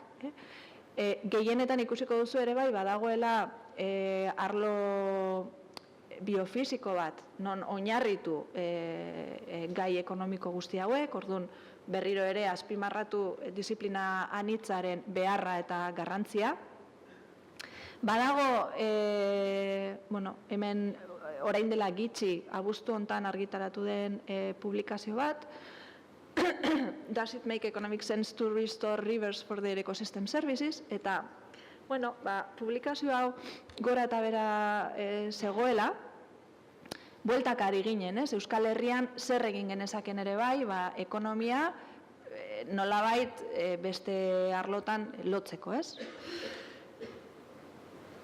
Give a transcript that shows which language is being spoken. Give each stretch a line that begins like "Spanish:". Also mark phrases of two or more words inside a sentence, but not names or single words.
Basque: Gehienetan ikusiko duzu ere bai, badagoela arlo biofisiko bat, non oinarritu gai ekonomiko guzti hauek, orduan berriro ere azpimarratu disiplina anitzaren beharra eta garrantzia. Badago, hemen orain dela gitxi, abuztu hontan argitaratu den publikazio bat,
English: Does it make economic sense to restore rivers for their ecosystem services?
Basque: Eta, publikazio hau gora eta bera zegoela, bueltak ari ginen, Euskal Herrian zer egin genezaken ere bai, ekonomia nolabait beste arlotan lotzeko, ez?